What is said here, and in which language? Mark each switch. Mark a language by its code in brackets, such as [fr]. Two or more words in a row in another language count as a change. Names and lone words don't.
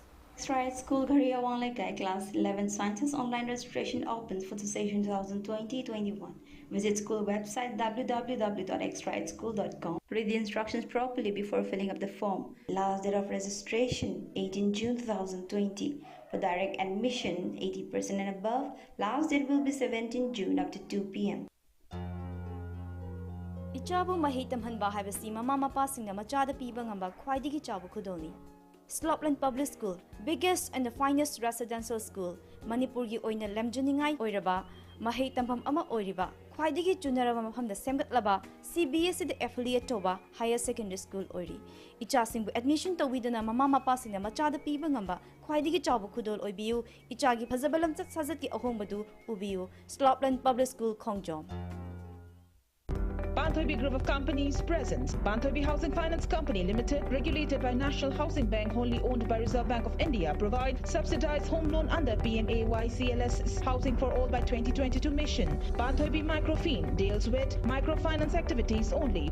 [en] Extra School Gharia Wanleka Class 11 Sciences online registration opens for the session 2020-21. Visit school website www.extraedschool.com. Read the instructions properly before filling up the form. Last date of registration 18 June 2020. For direct admission 80% and above, last date will be 17 June up to 2 p.m. [mni] Ichabu mahitam hanba haibasi mama mapasingna machada piba ngamba khwaidigi chabu khudoni. [en] Slopland Public School, biggest and the finest residential school, [mni] Manipurgi oina lemjuningai oiraba, mahei tampam ama oiriba, khwaidigi chunaraba mafamda semgatlaba, CBSE the affiliate toba [en] higher secondary school [mni] oiri. Ichasingbu admission tawidana mama mapasingna machada piba ngamba khwaidigi chabu khudol oibiu, ichagi phazabalam chat sajatki ahombadu ubiu, Slopland Public School Khongjom. [en] Banthoibi Group of Companies presents Banthoibi Housing Finance Company Limited, regulated by National Housing Bank, wholly owned by Reserve Bank of India, provide subsidized home loan under PMAY-CLS Housing for All by 2022 mission. Banthoibi Microfin deals with microfinance activities only.